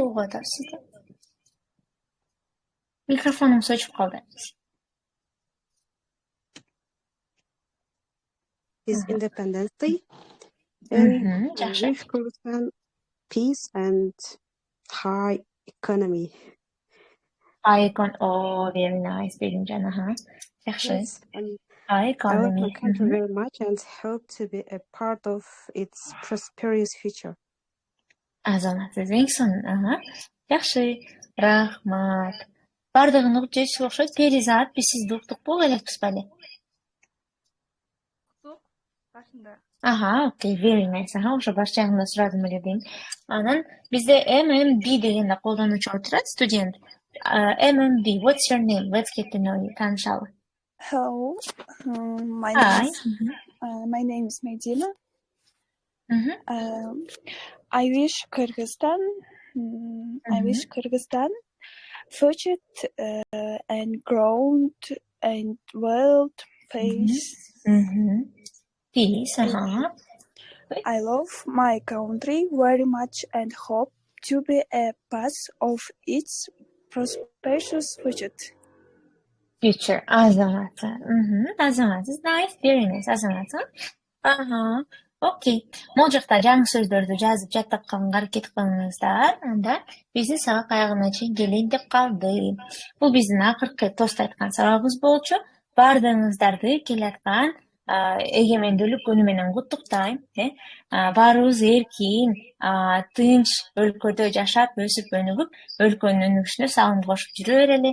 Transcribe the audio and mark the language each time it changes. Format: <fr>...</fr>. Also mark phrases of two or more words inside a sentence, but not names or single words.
<en>What are you?</en> <ky>Микрофонум ачык калды.</ky> <en>his Independence Day and wish Kyrgyzstan peace and high economy. Oh, very nice, Begimjan. Yes, and High I love economy. my country very much and hope to be a part of its prosperous future.</en> <ky>Азаматсыз эң сонун. Жакшы, рахмат. Бардыгын угуп жетишип окшойт. Перизат, биз сизди уктук элекпиз беле? Уктук, башында. Окей,</ky> <en>very nice.</en> <ky>Ошо баш жагында сурадым эле дейм. Анан бизде MMB деген да колдонуучу отурат, студент.</ky> <en>MMB, what's your name? Let's get to know you. Таанышалы. Hello, my name is Medina. I wish Kyrgyzstan future and growth and world peace. Peace, I love my country very much and hope to be a part of its prosperous future. Future,</en> <ky>азаматы. Азаматы,</ky> <en>nice, very nice,</en> <ky>азаматы. Окей. Могул жакта жаңы сөздөрдү жазып жаттапканга аракет кылыңыздар. Анда биздин сабак аягына чейин келейин деп калды. Бул биздин акыркы тост айткан сабагыбыз болчу. Бардыгыңыздарды келаткан эгемендүүлүк күнү менен куттуктайм. Баарыбыз эркин, тынч өлкөдө жашап, өсүп өнүгүп, өлкөнүн өнүгүшүнө салым кошуп жүрө берели.</ky>